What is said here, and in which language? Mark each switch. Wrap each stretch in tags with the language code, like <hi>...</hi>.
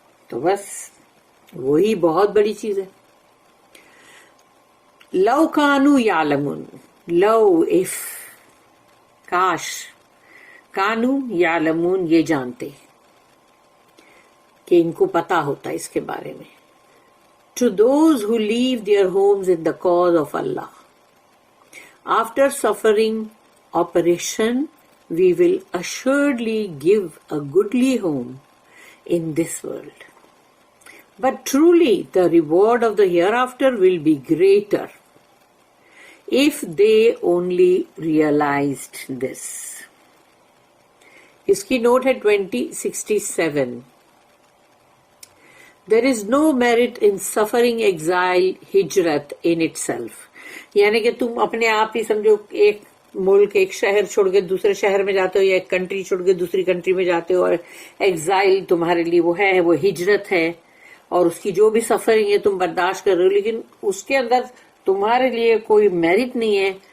<ur>تو بس وہی بہت بڑی چیز ہے.</ur> <ar>لو کانو یعلمون، لو اف،</ar> <ur>کاش،</ur> <ar>کانو یعلمون</ar> <ur>یہ جانتے کہ ان کو پتا ہوتا اس کے بارے میں.</ur> <en>To those who leave their homes in the cause of Allah, after suffering operation, we will assuredly give a goodly home in this world. But truly the reward of the hereafter will be greater if they only realized this.</en> <ur>اس کی note ہے 2067.</ur> <en>There is no merit in suffering exile, hijrat in itself.</en> <ur>یعنی کہ تم اپنے آپ ہی سمجھو ایک ملک، ایک شہر چھوڑ کے دوسرے شہر میں جاتے ہو، یا ایک کنٹری چھوڑ کے دوسری کنٹری میں جاتے ہو، اور ایگزائل تمہارے لیے وہ ہے، وہ ہجرت ہے، اور اس کی جو بھی سفرنگ ہے تم برداشت کر رہے ہو، لیکن اس کے اندر تمہارے لیے کوئی میرٹ نہیں ہے.</ur>